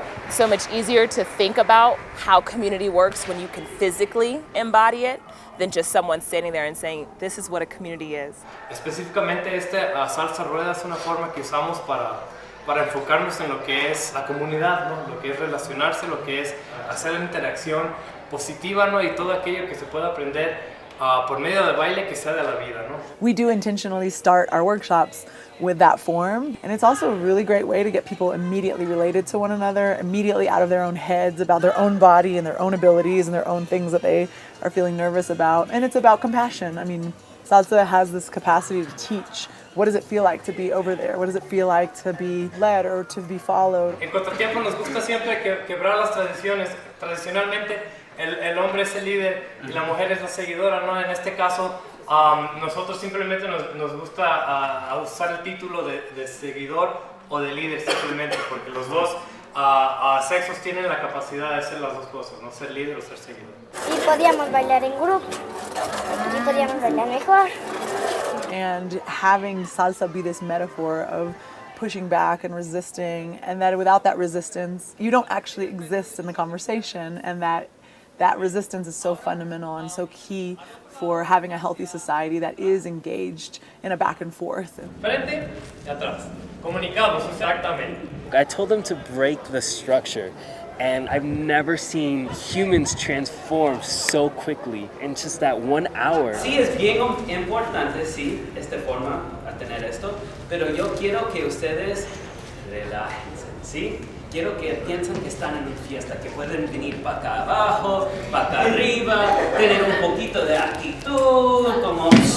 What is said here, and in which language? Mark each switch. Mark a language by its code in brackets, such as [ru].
[en] So much easier to think about how community works when you can physically embody it than just someone standing there and saying, this is what a community is. [es] Específicamente salsa rueda es una forma que usamos para enfocarnos en lo que es la comunidad, ¿no? Lo que es relacionarse, lo que es hacer la interacción positiva, ¿no? Y todo aquello que se pueda aprender por medio del baile que sea de la vida, ¿no? [en] We do intentionally start our workshops with that form, and it's also a really great way to get people immediately related to one another, immediately out of their own heads about their own body and their own abilities and their own things that they are feeling nervous about. And it's about compassion. I mean, salsa has this capacity to teach. What does it feel like to be over there? What does it feel like to be led or to be followed? [es] En CONTRA-TIEMPO nos gusta siempre quebrar las tradiciones. Tradicionalmente el hombre es el líder y la mujer es la seguidora, ¿no? En este caso, nosotros simplemente nos gusta usar el título de seguidor o de líder simplemente, porque los dos sexos tienen la capacidad de ser las dos cosas, no ser líder o ser seguidor. Y podíamos bailar en grupo, y podíamos bailar mejor. [en] And having salsa be this metaphor of pushing back and resisting, and that without that resistance, you don't actually exist in the conversation, and that resistance is so fundamental and so key for having a healthy society that is engaged in a back and forth. [es] Frente y atrás. Comunicamos, exactamente. [en] I told them to break the structure, and I've never seen humans transform so quickly in just that 1 hour. [es] Sí, es bien importante, sí, esta forma a tener esto, pero yo quiero que ustedes relájense, ¿sí? Quiero que piensen que están en una fiesta, que pueden venir para acá abajo, para acá arriba, tener un poquito de actitud, como...